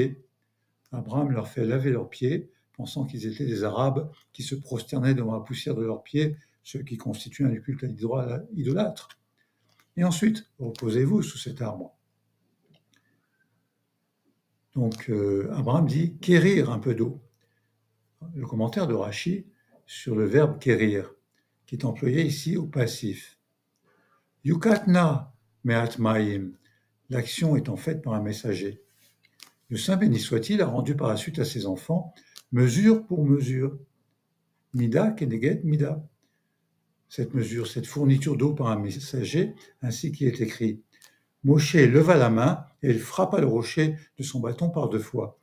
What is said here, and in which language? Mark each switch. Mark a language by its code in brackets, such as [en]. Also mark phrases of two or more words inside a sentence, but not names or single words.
[fr] » Abraham leur fait laver leurs pieds, pensant qu'ils étaient des Arabes qui se prosternaient devant la poussière de leurs pieds, ce qui constitue un culte idolâtre. Et ensuite, reposez-vous sous cet arbre. Donc, Abraham dit « quérir un peu d'eau ». Le commentaire de Rashi sur le verbe « quérir », qui est employé ici au passif. « [he] יוקח נא מעט מים », [fr] l'action étant faite par un messager. Le Saint béni soit-il a rendu par la suite à ses enfants mesure pour mesure. [he] מידה כנגד מידה. [fr] Cette mesure, cette fourniture d'eau par un messager, ainsi qu'il est écrit. Moshe leva la main et il frappa le rocher de son bâton par 2 fois.